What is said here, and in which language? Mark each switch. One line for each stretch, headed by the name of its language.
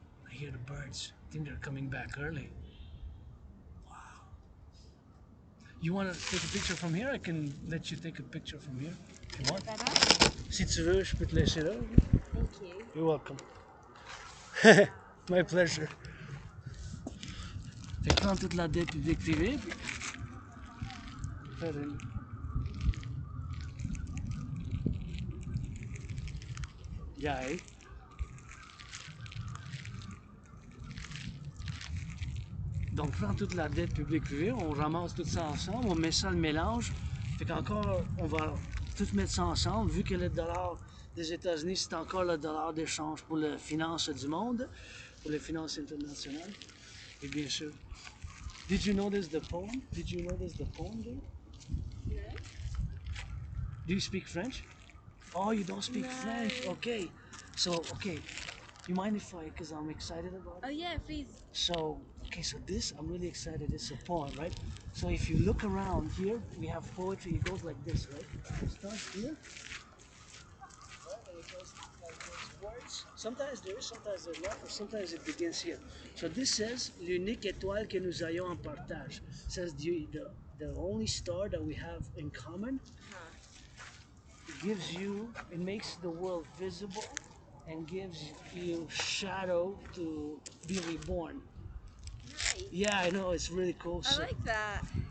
English: I hear the birds. I think they're coming back early. Wow. You want to take a picture from here? I can let you take a picture from here. Come on. Better?
French: Si tu veux, je peux te laisser là.
English: Thank you. You're welcome. My pleasure.
French: Fait que prends toute la dette publique-privée. Faire une...
English: Yeah.
French: Donc, prends toute la dette publique-privée, on ramasse tout ça ensemble, on met ça le mélange. Fait qu'encore, on va tout mettre ça ensemble, vu que le dollar des États-Unis, c'est encore le dollar d'échange pour les finances du monde, pour les finances internationales. Et bien sûr.
English: Did you notice the poem? Did you notice the poem there? No? Do you speak French? Oh, you don't speak No. French? Okay. So, okay. You mind if I, because I'm excited about it? Oh yeah, please. So, okay, so this, I'm really excited. It's a poem, right? So if you look around here, we have poetry. It goes like this, right? It starts here. Right, and it goes like those words. Sometimes there is, sometimes there's not, or sometimes it begins here. So this says,
French: l'unique étoile que nous ayons en partage.
English: It says the only star that we have in common. It gives you, it makes the world visible and gives you shadow to be reborn. Nice. Yeah, I know, it's really cool. I like that.